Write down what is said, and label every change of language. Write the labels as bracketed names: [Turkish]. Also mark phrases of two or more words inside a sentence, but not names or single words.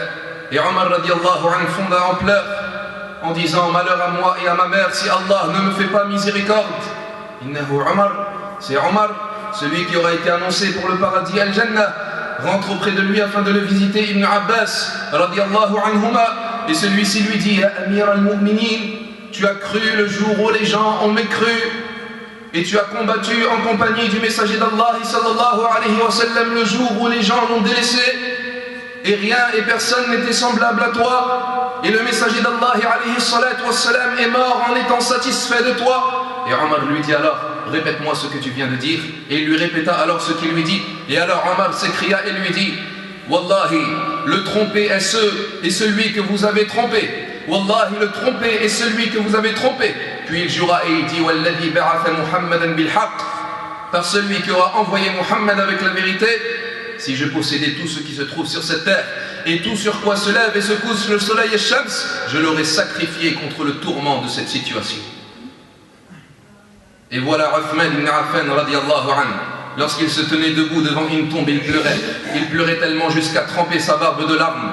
[French] Et Omar [Arabic] رضي الله عنه [French] fonda en pleurs en disant: malheur à moi et à ma mère si Allah ne me fait pas miséricorde. [Arabic] إنه عمر, [French] c'est Omar, celui qui aura été annoncé pour le paradis al-Jannah, rentre auprès de lui afin de le visiter. Ibn Abbas [Arabic] رضي الله عنهما, [French] et celui-ci lui dit: [Arabic] يا أمير المؤمنين, [French] tu as cru le jour où les gens ont mécru et tu as combattu en compagnie du messager d'Allah [Arabic] صلى الله عليه وسلم [French] le jour où les gens l'ont délaissé et rien et personne n'était semblable à toi, et le messager d'Allah [Arabic] عليه الصلاة والسلام [French] est mort en étant satisfait de toi. Et Omar lui dit alors: répète-moi ce que tu viens de dire. Et il lui répéta alors ce qu'il lui dit. Et alors Omar s'écria et lui dit: Wallahi, le trompé est celui que vous avez trompé. Wallahi, le trompé est celui que vous avez trompé. Puis il jura et il dit: [Arabic] والذي بعث محمدا بالحق, [French] par celui qui aura envoyé Muhammad avec la vérité, si je possédais tout ce qui se trouve sur cette terre et tout sur quoi se lève et se couche le soleil et Shams, je l'aurais sacrifié contre le tourment de cette situation. Et voilà Uthman ibn Affan [Arabic] رضي الله عنه, [French] lorsqu'il se tenait debout devant une tombe, il pleurait tellement jusqu'à tremper sa barbe de larmes.